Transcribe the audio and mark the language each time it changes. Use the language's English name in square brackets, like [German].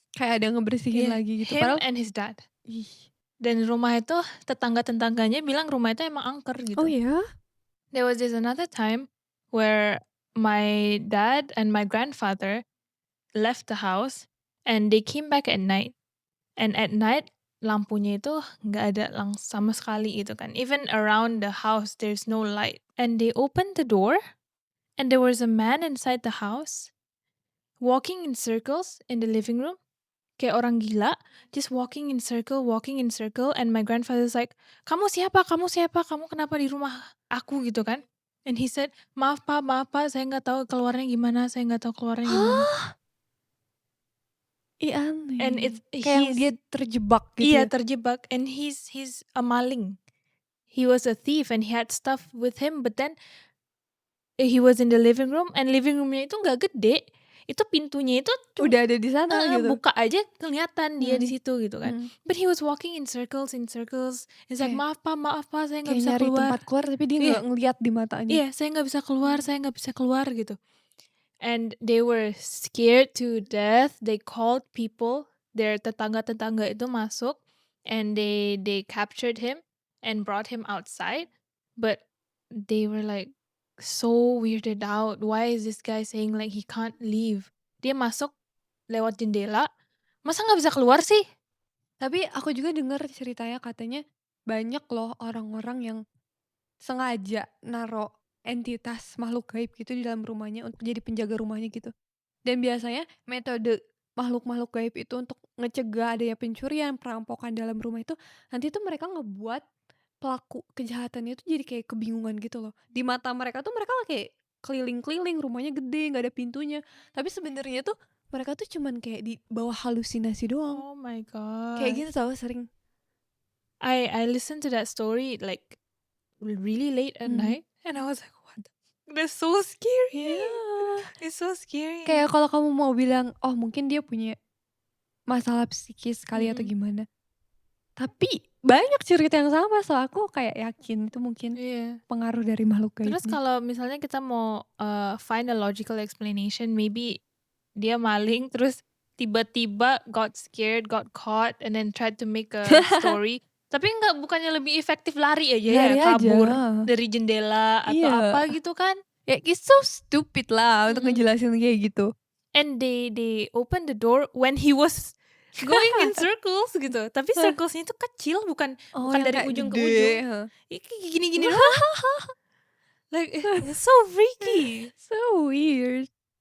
[Indonesian] Kayak ada yang ngebersihin lagi gitu. [English] him [Indonesian] Padahal [English] and his dad. ih. [Indonesian] Dan rumah itu tetangga-tetangganya bilang rumah itu emang angker gitu. Oh ya? [English] There was this another time where my dad and my grandfather left the house and they came back at night. And at night [Indonesian] lampunya itu nggak ada sama sekali gitu kan. [English] Even around the house there's no light. And they opened the door and there was a man inside the house walking in circles in the living room. [Indonesian] Kayak orang gila, [English] just walking in circle, and my grandfather's like, [Indonesian] kamu siapa, kamu kenapa di rumah aku gitu kan. [English] And he said, [Indonesian] maaf pak, saya nggak tahu keluarnya gimana. Aneh. [English] And it's [Indonesian] kayak dia terjebak gitu. Iya, terjebak. [English] And he's a maling. He was a thief and he had stuff with him, but then he was in the living room, and living roomnya [Indonesian] itu nggak gede. Itu pintunya itu udah ada di sana gitu. Buka aja kelihatan dia di situ gitu kan. [English] But he was walking in circles. It's like [Indonesian] maaf pak, saya nggak bisa nyari keluar. tempat keluar tapi dia nggak ngeliat di matanya. Iya, saya nggak bisa keluar gitu. [English] And they were scared to death. They called people. Their [Indonesian] tetangga itu masuk. [English] and they captured him and brought him outside, but they were like so weirded out. Why is this guy saying like he can't leave? [Indonesian] Dia masuk lewat jendela, masa nggak bisa keluar sih? Tapi aku juga dengar ceritanya katanya banyak loh orang-orang yang sengaja naruh entitas makhluk gaib gitu di dalam rumahnya untuk jadi penjaga rumahnya gitu. Dan biasanya metode makhluk-makhluk gaib itu untuk ngecegah adanya pencurian, perampokan dalam rumah itu, nanti tuh mereka ngebuat pelaku kejahatannya itu jadi kayak kebingungan gitu loh. Di mata mereka tuh mereka kayak keliling-keliling, rumahnya gede, nggak ada pintunya. Tapi sebenarnya tuh mereka tuh cuman kayak di bawah halusinasi doang. [English] Oh my [Indonesian] Kayak [English] god. [Indonesian] gitu tau sering. [English] I listened to that story like really late at night, and I was like, what the that's so scary. [Indonesian] Iya. [English] It's so scary. [Indonesian] Kayak kalau kamu mau bilang, oh mungkin dia punya masalah psikis kali atau Mm-mm. gimana. Tapi banyak cerita yang sama, so aku kayak yakin itu mungkin Iya. pengaruh dari makhluk gaib Terus nih. kalau misalnya kita mau [English] find a logical explanation, maybe [Indonesian] dia maling terus tiba-tiba [English] got scared, got caught, and then tried to make a story. [Indonesian] Tapi bukannya lebih efektif lari aja ya, Lari aja. kabur dari jendela atau Iya. apa gitu kan? [English] Ya it's so stupid [Indonesian] lah untuk Mm-mm. ngejelasin kayak gitu. [English] And they opened the door when he was going in circles gitu. [Indonesian] Tapi circlesnya itu kecil, bukan Oh bukan yang dari kayak ujung ke gede. ujung. Heeh. Kayak gini-gini doang. [English] Like it's so freaky. So weird.